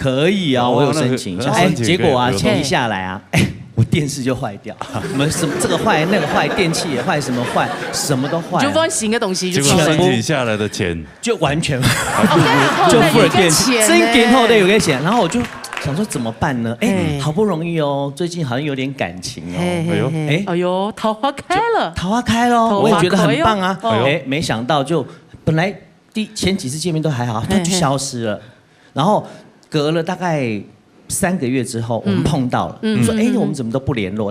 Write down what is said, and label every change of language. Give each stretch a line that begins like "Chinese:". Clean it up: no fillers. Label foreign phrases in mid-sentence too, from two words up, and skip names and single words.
Chinese: 可以啊，我有申請一下。哎，結果啊，錢一下來啊，哎。我電視就壞掉，我們什麼這個壞那個壞，電器也壞，什麼壞，什麼都壞。就放新的東西，結果申請下來的錢就完全就付了電器，真點後的有個錢，然後我就想說怎麼辦呢？哎，好不容易哦，最近好像有點感情哦，哎呦，桃花開了，桃花開了，我也覺得很棒啊，哎，沒想到就本來前幾次見面都還好，它就消失了，然後隔了大概3個月之後，我們碰到了，我說：哎，我們怎麼都不聯絡？